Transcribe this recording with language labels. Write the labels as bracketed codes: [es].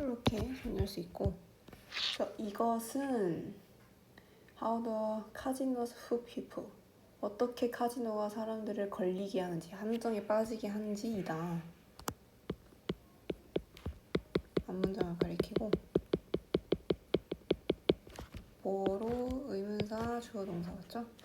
[ko] 이렇게 정리할 수 있고 그래서 이것은 [en] How the casinos hook people. [ko] 어떻게 카지노가 사람들을 걸리게 하는지, 함정에 빠지게 하는지이다. 앞문장을 가리키고 보어로 의문사, 주어, 동사 맞죠?